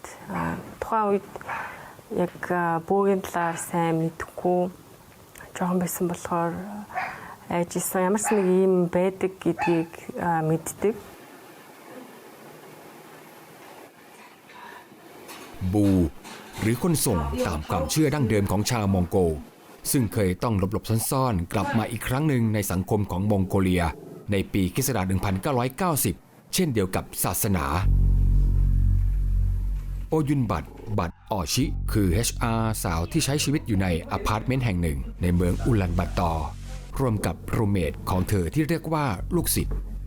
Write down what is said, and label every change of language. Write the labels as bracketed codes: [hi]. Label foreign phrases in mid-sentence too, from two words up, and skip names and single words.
[mn] Тухайн үед яг бөөгийн талаар сайн мэдэхгүй жоохон байсан болохоор айжсэн ямар ч нэг юм байдаг гэдгийг мэддэг. [th] บูหรือคนส่งตามความเชื่อดั้งเดิมของชาวมองโกซึ่งเคยต้องหลบๆซ่อนๆกลับมาอีกครั้งหนึ่งในสังคมของมองโกเลียในปีค. ศ. 1990เช่นเดียวกับศาสนาโอยุนบัตออชิคือ HR สาวที่ใช้ชีวิตอยู่ในอพาร์ตเมนต์แห่งหนึ่งในเมืองอุลันบาตอร์ร่วมกับรูมเมทของเธอที่เรียกว่าลูกศิษย์